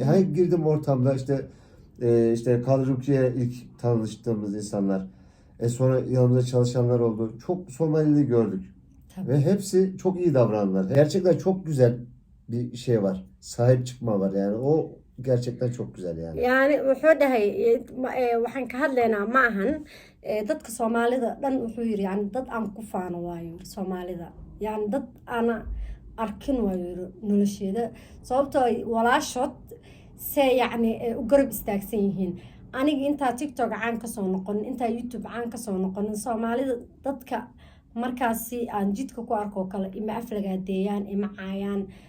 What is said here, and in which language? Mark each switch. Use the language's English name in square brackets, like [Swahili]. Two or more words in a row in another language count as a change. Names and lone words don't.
[Turkish] Hani girdim ortamda işte Kadruki'ye ilk tanıştığımız insanlar. Sonra yanımızda çalışanlar oldu. Çok Somalili gördük. Tabii. Ve hepsi çok iyi davrandılar. Gerçekten çok güzel bir şey var. Sahip çıkma var yani. O gerçekten çok güzel yani. [Somali] Yani wuxuu dhahay waxaan ka hadlaynaa ma ahan dadka Soomaalida dhan wuxuu yiri yani dad aan ku faano waayo Soomaalida yani dad ana arkin waayo nolosheeda sababtoo walaashood se yani u garab istaagsan yihiin aniga intaa TikTok caan ka soo noqon intaa YouTube caan ka soo noqon Soomaalida dadka markaasi aan jidka ku arko kale ima aflagaadeeyaan ima caayaan